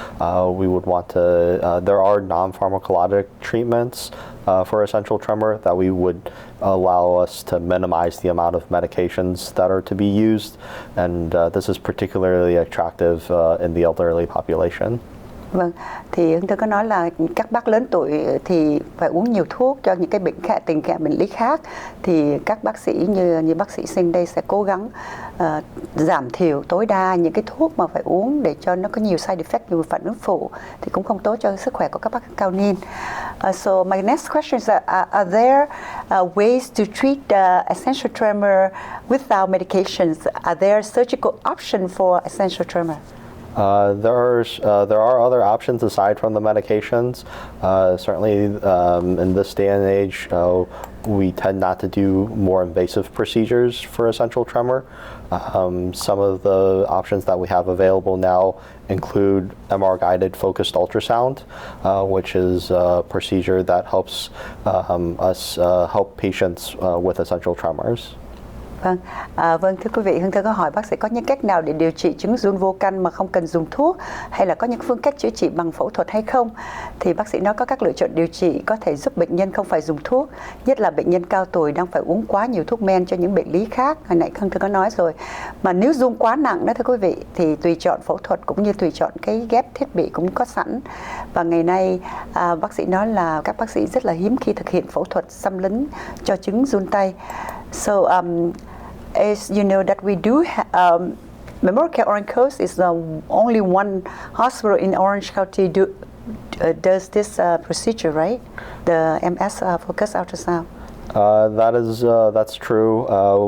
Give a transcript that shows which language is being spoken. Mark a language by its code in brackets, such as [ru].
[vi] We would want to, there are non-pharmacologic treatments for essential tremor that we would allow us to minimize the amount of medications that are to be used, and this is particularly attractive in the elderly population. Vâng, thì Hương Thơ có nói là các bác lớn tuổi thì phải uống nhiều thuốc cho những cái bệnh tình trạng bệnh lý khác, thì các bác sĩ như bác sĩ Xing đây sẽ cố gắng giảm thiểu tối đa những cái thuốc mà phải uống để cho nó có nhiều side effect, nhiều phản ứng phụ thì cũng không tốt cho sức khỏe của các bác cao niên. [en] So my next question is are there ways to treat essential tremor without medications? Are there surgical options for essential tremor? There are other options aside from the medications. Certainly, in this day and age, we tend not to do more invasive procedures for essential tremor. Some of the options that we have available now include MR-guided focused ultrasound, which is a procedure that helps us help patients with essential tremors. [vi] Vâng, thưa quý vị, Hương Thơ có hỏi bác sĩ có những cách nào để điều trị chứng run vô căn mà không cần dùng thuốc, hay là có những phương cách chữa trị bằng phẫu thuật hay không? Thì bác sĩ nói có các lựa chọn điều trị có thể giúp bệnh nhân không phải dùng thuốc, nhất là bệnh nhân cao tuổi đang phải uống quá nhiều thuốc men cho những bệnh lý khác. Hồi nãy Hương Thơ có nói rồi. Mà nếu run quá nặng đó thưa quý vị, thì tùy chọn phẫu thuật cũng như tùy chọn cái ghép thiết bị cũng có sẵn. Và ngày nay bác sĩ nói là các bác sĩ rất là hiếm khi thực hiện phẫu thuật xâm lấn cho chứng run tay. [en] So as you know that we do Memorial Orange Coast is the only one hospital in Orange County does this procedure, right? The MS focused ultrasound. That's true.